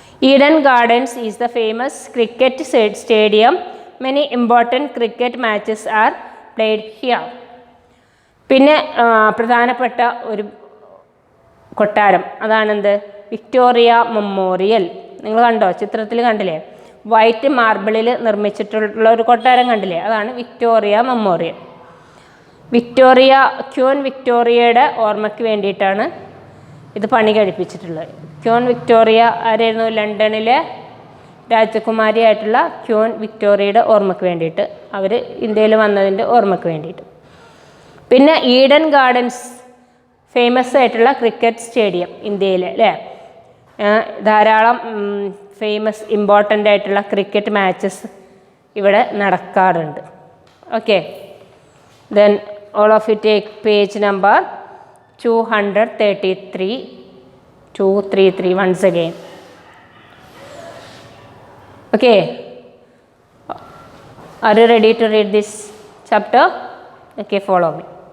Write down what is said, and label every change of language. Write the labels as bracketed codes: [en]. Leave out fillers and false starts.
[en] Eden Gardens is the famous cricket stadium. Many important cricket matches are played here. [ml] പിന്നെ പ്രധാനപ്പെട്ട ഒരു കൊട്ടാരം അതാണെന്ത്? Victoria memorial. നിങ്ങൾ കണ്ടോ, ചിത്രത്തിൽ കണ്ടില്ലേ, വൈറ്റ് മാർബിളിൽ നിർമ്മിച്ചിട്ടുള്ള ഒരു കൊട്ടാരം കണ്ടില്ലേ, അതാണ് വിക്ടോറിയ മെമ്മോറിയൽ. ക്വീൻ വിക്ടോറിയയുടെ ഓർമ്മയ്ക്ക് വേണ്ടിയിട്ടാണ് ഇത് പണി കഴിപ്പിച്ചിട്ടുള്ളത്. ക്വീൻ വിക്ടോറിയ ആരായിരുന്നു? ലണ്ടനിലെ രാജകുമാരിയായിട്ടുള്ള ക്വീൻ വിക്ടോറിയയുടെ ഓർമ്മയ്ക്ക് വേണ്ടിയിട്ട്, അവർ ഇന്ത്യയിൽ വന്നതിൻ്റെ ഓർമ്മയ്ക്ക് വേണ്ടിയിട്ട്. പിന്നെ ഈഡൻ ഗാർഡൻസ് ഫേമസ് ആയിട്ടുള്ള ക്രിക്കറ്റ് സ്റ്റേഡിയം ഇന്ത്യയിൽ അല്ലേ. ധാരാളം ഫേമസ് ഇമ്പോർട്ടൻ്റ് ആയിട്ടുള്ള ക്രിക്കറ്റ് മാച്ചസ് ഇവിടെ നടക്കാറുണ്ട്. [en] Okay, then all of you take page number 233 233 once again. Okay, are you ready to read this chapter? Okay, follow me.